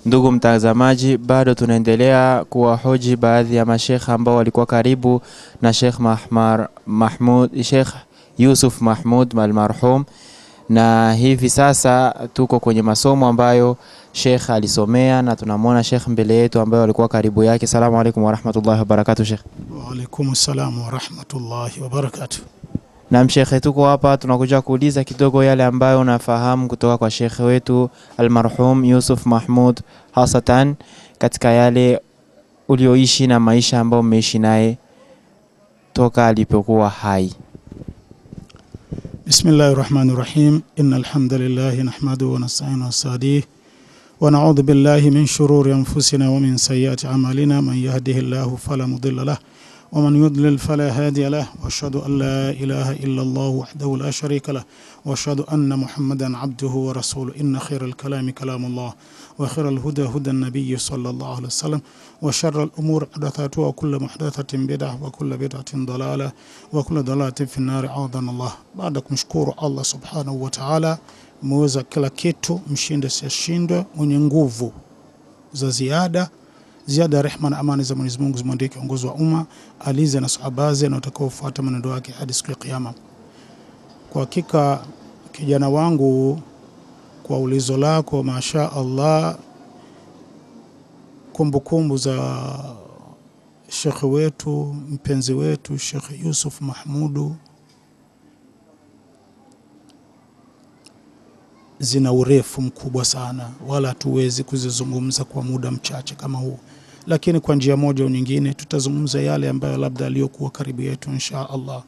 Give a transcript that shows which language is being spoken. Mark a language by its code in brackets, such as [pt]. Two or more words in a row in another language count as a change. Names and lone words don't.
[sw] Ndugu mtazamaji, bado tunaendelea kuwahoji baadhi ya mashekhe ambao walikuwa karibu na Sheikh Mahmud, Sheikh Yusuf Mahmud almarhum, na hivi sasa tuko kwenye masomo ambayo Sheikh alisomea na tunamwona Sheikh mbele yetu ambaye alikuwa karibu yake. [ar] السلام عليكم ورحمة الله وبركاته Sheikh. وعليكم السلام ورحمة الله وبركاته. [sw] Na Sheikh, tuko hapa tunakuja kuuliza kidogo yale ambayo unafahamu kutoka kwa Sheikh wetu almarhum Yusuf Mahmud, hasatan katika yale ulioishi na maisha ambayo umeishi naye toka alipokuwa hai. [ar] بسم الله الرحمن الرحيم إن الحمد لله نحمده ونستعينه ونستهديه ونعوذ بالله من شرور أنفسنا ومن سيئات أعمالنا. من يهده الله فلا مضل له ومن يضلل فلا هادي له واشهد ان لا اله الا الله وحده لا شريك له واشهد ان محمدا عبده ورسوله. ان خير الكلام كلام الله وخير الهدى هدى النبي صلى الله عليه وسلم وشر الامور محدثاتها وكل محدثه بدعه وكل بدعه ضلاله وكل ضلاله في النار. اعاذنا الله. [sw] بعد kumshukuru Allah [ar] سبحانه وتعالى, [sw] muweza kila kitu, mshinde siyashindwe, mwenye nguvu za ziada rehma na amani za Mwenyezi Mungu zimwendee kiongozi wa umma, alize na sahabaze na watakaofuata mwenendo wake hadi siku ya kiyama. Kwa hakika kijana wangu, kwa ulizo lako, [ar] ما شاء الله, [sw] kumbukumbu za Sheikh wetu mpenzi wetu Sheikh Yusuf Mahmudu zina urefu mkubwa sana, wala tuwezi kuzizungumza kwa muda mchache kama huu, lakini kwa njia moja au nyingine tutazungumza yale ambayo labda aliyokuwa karibu yetu [ar] إن شاء الله.